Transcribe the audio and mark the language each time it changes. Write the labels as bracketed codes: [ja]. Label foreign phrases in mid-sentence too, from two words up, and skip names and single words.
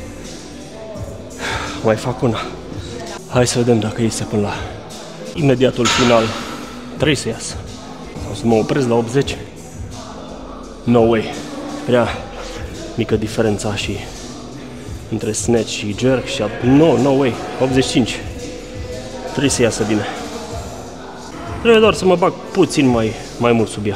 [ro] Mai fac una. Hai să vedem dacă iese până la imediatul final. Trebuie să iasă. Sau să mă opresc la 80. [en] No way. [ro] Prea mică diferența și între snatch și jerk și... [en] No way. 85. [ro] Trebuie să iasă bine. Trebuie doar să mă bag puțin mai mult sub ea.